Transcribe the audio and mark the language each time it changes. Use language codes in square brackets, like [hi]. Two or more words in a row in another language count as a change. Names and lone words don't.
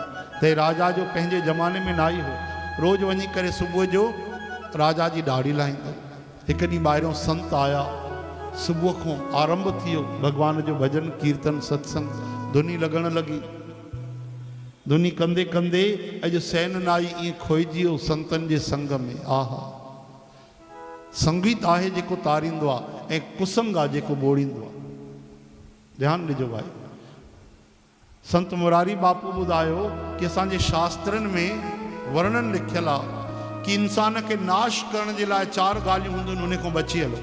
[sd] त राजा जो पंहिंजे ज़माने में नाई हो, रोज़ वञी करे सुबुह जो राजा जी ॾाढ़ी लाहींदो। हिकु ॾींहुं ॿाहिरियों संत आया, सुबुह खां आरंभ थी वियो भगवान जो भजन कीर्तन सत्संग, धुनी लॻण लॻी। धुनी कंदे कंदे अॼु सैन नाई ईअं खोइजी वियो संतनि जे संग में। आहा, संगीत आहे जेको तारींदो आहे, ऐं कुसंग आहे जेको ॿोड़ींदो आहे। ध्यानु ॾिजो भाई। संत मुरारी बापू ॿुधायो कि असांजे शास्त्रनि में वर्णन लिखियलु आहे कि इंसान खे नाश करण जे लाइ 4 ॻाल्हियूं हूंदियूं आहिनि, उन खां बची हलो।